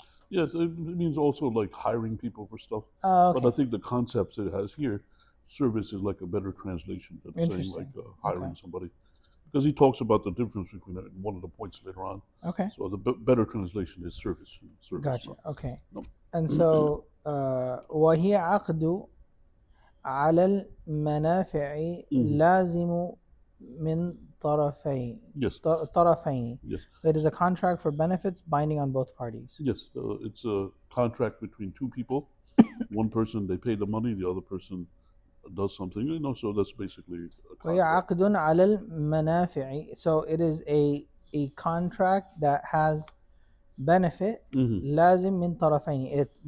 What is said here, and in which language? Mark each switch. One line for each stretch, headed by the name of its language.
English: Yes, it means also like hiring people for stuff. Oh, okay. But I think the concepts it has here, service is like a better translation than saying like hiring somebody. Because he talks about the difference between that in one of the points later on. Okay. So the better translation is service. Gotcha. No. Okay. No. And so,
Arabic: وهي عقد على المنافع لازم من طرفين.
English: Yes.
Arabic: طرفين.
English: Yes. It is a contract for benefits binding on both parties. Yes. It's a contract between two people. One person they pay the money, the other person does something. So that's basically a contract.
Arabic: وهي عقد على المنافع.
English: So it is a contract that has benefit
Arabic: لازم من طرفين.